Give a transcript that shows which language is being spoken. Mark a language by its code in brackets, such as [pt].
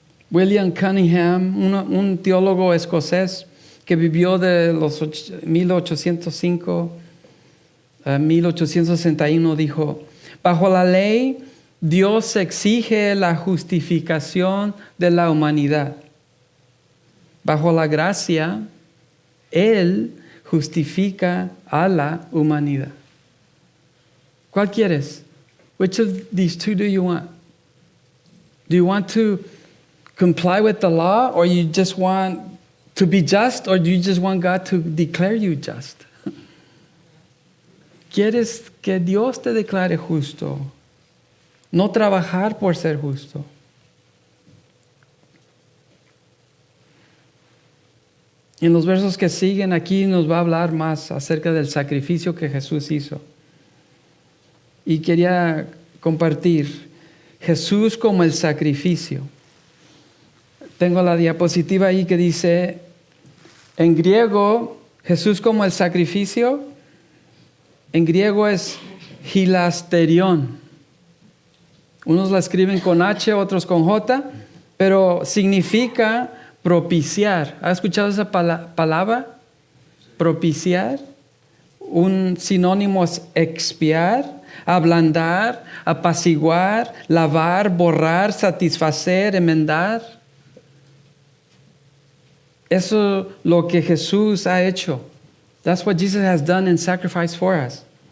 [es] William Cunningham, un teólogo escocés que vivió de los 1805 a 1861, dijo, bajo la ley, Dios exige la justificación de la humanidad. Bajo la gracia, Él justifica a la humanidad. ¿Cuál quieres? [en] Which of these two do you want? Do you want to comply with the law, or you just want to be just, or do you just want God to declare you just? [es] ¿Quieres que Dios te declare justo? No trabajar por ser justo. En los versos que siguen aquí nos va a hablar más acerca del sacrificio que Jesús hizo. Y quería compartir Jesús como el sacrificio. Tengo la diapositiva ahí que dice, en griego, Jesús como el sacrificio, en griego es hilasterión. Unos la escriben con H, otros con J, pero significa propiciar. ¿Has escuchado esa palabra? Propiciar. Un sinónimo es expiar, ablandar, apaciguar, lavar, borrar, satisfacer, enmendar. Eso es lo que Jesús ha hecho. [en] That's what Jesus has done in sacrifice for us.